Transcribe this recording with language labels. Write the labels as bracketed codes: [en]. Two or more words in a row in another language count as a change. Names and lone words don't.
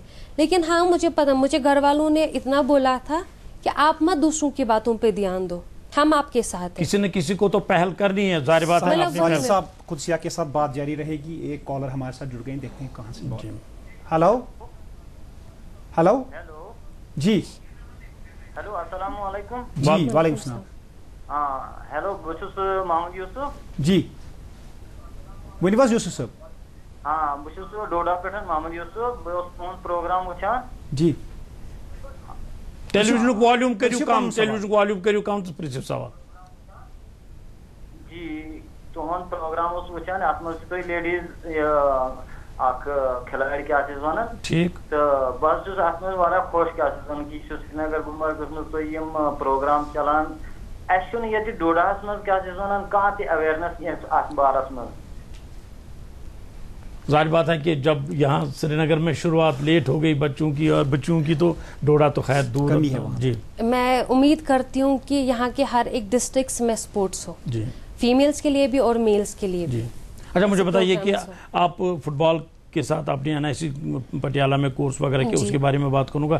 [ur] لیکن ہاں مجھے پتا، مجھے گھر والوں نے اتنا بولا تھا کہ آپ مت دوسروں کی باتوں پہ دھیان دو، ہم آپ کے ساتھ ہیں. کسی نے کسی کو تو پہل کرنی ہے، ظاہر بات ہے. صاحب قدسیہ کے ساتھ بات جاری رہے گی. ایک کالر ہمارے ساتھ جڑ گئے، دیکھتے ہیں کہاں سے. ہلو ہلو جی ہیلو السلام علیکم. جی وعلیکم السلام. [ks] ہیلو بہٕ چھُس محمد یوسف. جی ؤنِو حظ یوسف صٲب. بہٕ چھُس ڈوڈا پٮ۪ٹھ محمد یوسف. بہٕ اوسُس تُہُنٛد پروگرام وٕچھان. جی ٹیلیویژنُک والیوم کٔرِو کم، ٹیلیویژنُک والیوم کٔرِو کم تہٕ پرٛژھِو سوال. جی تُہُنٛد پروگرام اوس وٕچھان، اَتھ منٛز چھِ تُہۍ لیڈیٖز اکھ کھِلٲڑۍ کیٛاہ چھِ وَنان. ٹھیٖک. تہٕ بہٕ حظ چھُس اَتھ منٛز واریاہ خۄش کیٛاہ چھِ وَنان کہِ یہِ چھُ سرینگر گُلمرگَس منٛز تُہۍ یِم پروگرام چلان. اَسہِ چھُنہٕ ییٚتہِ ڈوڈاہَس منٛز کیٛاہ چھِ وَنان کانٛہہ تہِ اویرنیس اَتھ بارَس منٛز. [ur] ظاہر بات ہے کہ جب یہاں سری نگر میں شروعات لیٹ ہو گئی بچوں کی اور بچوں کی، تو ڈوڈا تو خیر دور ہے. جی میں امید کرتی ہوں کہ یہاں کے ہر ایک ڈسٹرکٹس میں سپورٹس ہو، جی فیمیلز کے لیے بھی اور میلز کے لیے بھی. اچھا مجھے بتائیے کہ آپ فٹ بال کے ساتھ آپ نے NIC پٹیالہ میں کورس وغیرہ کیا، اس کے بارے میں بات کروں گا.